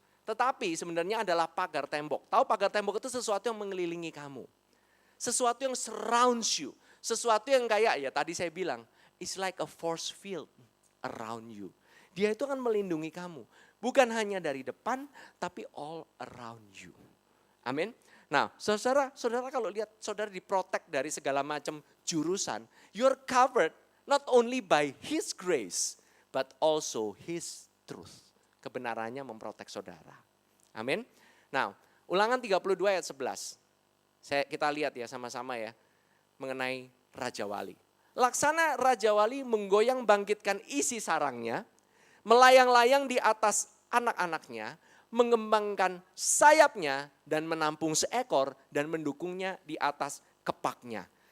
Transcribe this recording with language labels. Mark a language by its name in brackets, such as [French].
[Indonesian] Tetapi sebenarnya adalah pagar tembok. Tahu pagar tembok itu sesuatu yang mengelilingi kamu. Sesuatu yang [English] surrounds you. [Indonesian] Sesuatu yang kayak ya tadi saya bilang, [English] it's like a force field around you. [Indonesian] Dia itu akan melindungi kamu. Bukan hanya dari depan, tapi [English] all around you. [Indonesian] Amin. Nah, saudara kalau lihat saudara diprotek dari segala macam jurusan, [English] you're covered not only by His grace, but also His truth. [Indonesian] Kebenarannya memprotek saudara. Amin. Nah, Ulangan 32 ayat 11. Kita lihat ya sama-sama ya, mengenai Raja Wali. Laksana Raja Wali menggoyang bangkitkan isi sarangnya, melayang-layang di atas anak-anaknya, mengembangkan sayapnya dan menampung seekor dan mendukungnya di atas kepaknya.